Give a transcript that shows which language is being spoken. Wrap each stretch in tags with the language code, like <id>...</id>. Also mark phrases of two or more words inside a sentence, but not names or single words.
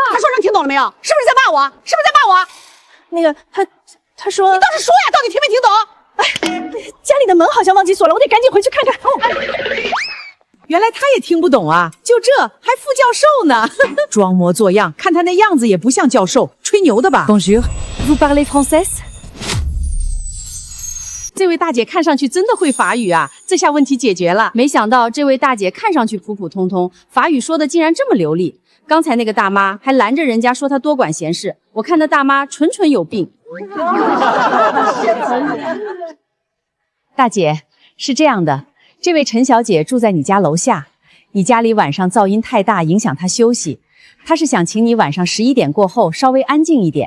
<zh>他说让听懂了没有？是不是在骂我？是不是在骂我？那个他说你倒是说呀，到底听没听懂？哎，家里的门好像忘记锁了，我得赶紧回去看看。原来他也听不懂啊！就这还副教授呢，装模作样，看他那样子也不像教授，吹牛的吧</zh> <fr>Bonjour, vous parlez français?</fr> <zh>这位大姐看上去真的会法语啊，这下问题解决了。没想到这位大姐看上去普普通通，法语说的竟然这么流利。刚才那个大妈还拦着人家说她多管闲事，我看那大妈纯纯有病。大姐，是这样的，这位陈小姐住在你家楼下，你家里晚上噪音太大，影响她休息，她是想请你晚上11点过后稍微安静一点。</zh>